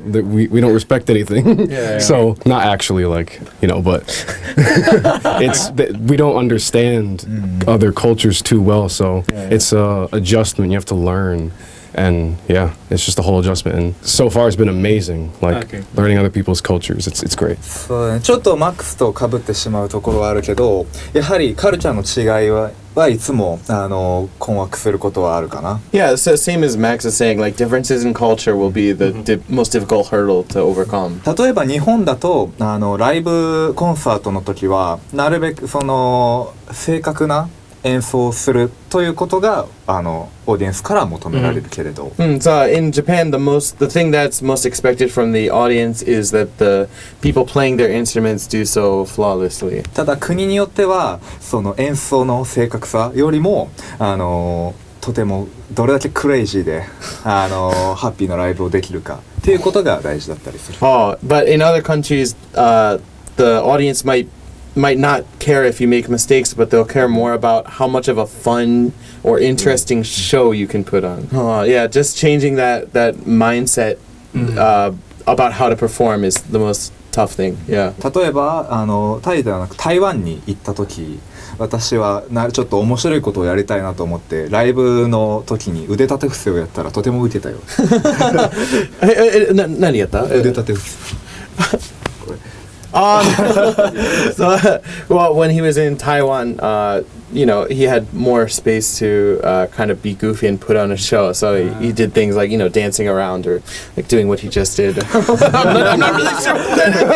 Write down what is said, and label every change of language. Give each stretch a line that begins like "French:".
English: We don't respect anything. So not actually, but it's we don't understand other cultures too well. So it's a adjustment you have to learn. And it's just a whole adjustment, and so far it's been amazing, learning other people's cultures. It's great.
Japanese: そうね、ちょっとマックスと被ってしまうところはあるけど、やはりカルチャーの違いはいつも困惑することはあるかな。
English: Yeah, it's the same as Max is saying, like differences in culture will be the most difficult hurdle to overcome.
Japanese: 例えば日本だとライブコンサートの時はなるべく正確な演奏するということがオーディエンスから求められるけれど、
English: So in Japan, the thing that's most expected from the audience is that the people playing their instruments do so flawlessly.
Japanese: ただ国によってはその演奏の正確さよりもとてもどれだけクレイジーでハッピーなライブをできるかっていうことが大事だったりする。
English: But in other countries, the audience might might not care if you make mistakes, but they'll care more about how much of a fun or interesting show you can put on. Yeah, just changing that mindset about how to perform is the most tough thing. Yeah.
Japanese: 例えばタイではなく台湾に行った時、私はちょっと面白いことをやりたいなと思ってライブの時に腕立て伏せをやったらとてもウケたよ。何やった？腕立て伏せ。
English: So, well, when he was in Taiwan, you know, he had more space to kind of be goofy and put on a show. So he did things like, you know, dancing around or like doing what he just did. I'm not really sure what that